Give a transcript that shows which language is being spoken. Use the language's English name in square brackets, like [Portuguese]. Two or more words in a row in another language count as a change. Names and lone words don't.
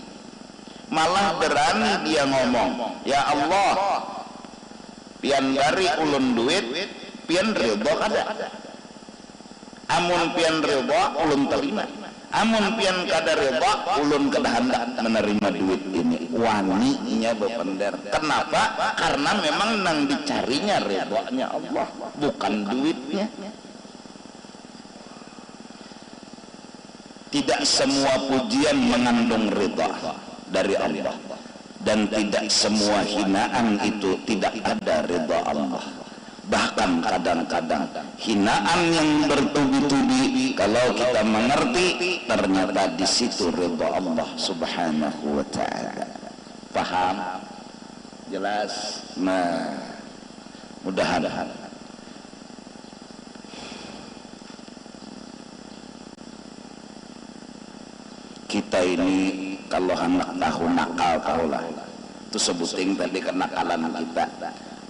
[Indonesian] Malah berani dia ngomong, [Banjar] ya Allah pian bari ulun duit, pian ridho kada. Amun pian ridho ulun terima, amun pian kada ridho ulun kada hendak menerima duit ini. Waninya bepender. Kenapa? Karena memang nang dicarinya ridhonya Allah, [Indonesian] bukan duitnya. Tidak semua pujian mengandung ridha dari Allah, dan tidak semua hinaan itu tidak ada ridha Allah. Bahkan kadang-kadang hinaan yang bertubi-tubi, kalau kita mengerti ternyata di situ ridha Allah [Arabic] Subhanahu wa ta'ala. [Indonesian] Paham? Jelas? Nah, mudah-mudahan kita ini kalau anak tahu nakal tahulah itu sebuting tadi kenakalan kita.